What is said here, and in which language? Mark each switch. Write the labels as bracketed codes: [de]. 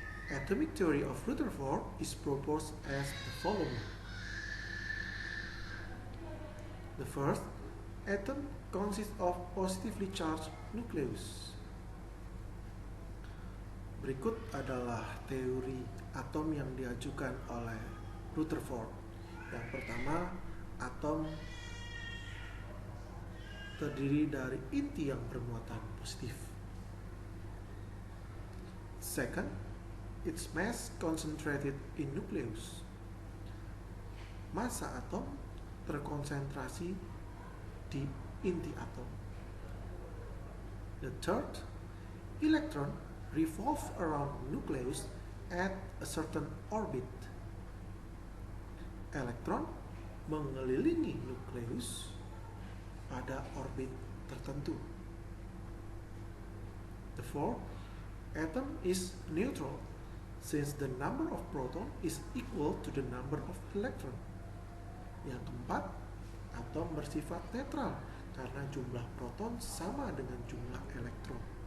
[en] Atomic theory of Rutherford is proposed as the following. The first atom consists of positively charged nucleus. [id] Berikut adalah teori atom yang diajukan oleh Rutherford. Yang pertama, atom terdiri dari inti yang bermuatan positif. [en] Second, its mass concentrated in nucleus. [id] Massa atom terkonsentrasi di inti atom. [en] The third, electron revolve around nucleus at a certain orbit. [id] Elektron mengelilingi nukleus pada orbit tertentu. [en] The fourth, atom is neutral since the number of proton is equal to the number of electron. [id] Yang keempat, atom bersifat netral karena jumlah proton sama dengan jumlah elektron.